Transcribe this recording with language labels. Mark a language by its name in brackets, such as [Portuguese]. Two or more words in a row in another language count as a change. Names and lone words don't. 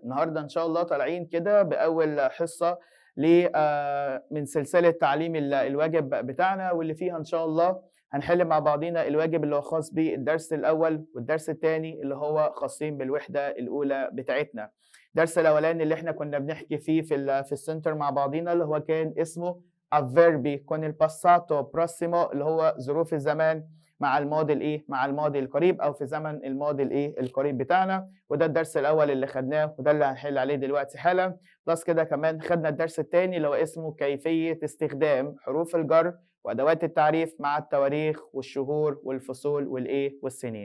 [Arabic] النهاردة إن شاء الله طالعين كده بأول حصة من سلسلة تعليم الواجب بتاعنا، واللي فيها إن شاء الله هنحل مع بعضينا الواجب اللي هو خاص بالدرس الأول والدرس الثاني اللي هو خاصين بالوحدة الأولى بتاعتنا. الدرس الاولاني اللي احنا كنا بنحكي فيه في السنتر مع بعضينا اللي هو كان اسمه [Italian] avverbi con il passato prossimo، [Arabic] اللي هو ظروف الزمان مع الماضي مع الماضي القريب او في زمن الماضي القريب بتاعنا. وده الدرس الاول اللي خدناه وده اللي هنحل عليه دلوقتي حالا. بلس كده كمان خدنا الدرس الثاني اللي هو اسمه كيفية استخدام حروف الجر وادوات التعريف مع التواريخ والشهور والفصول والسنين.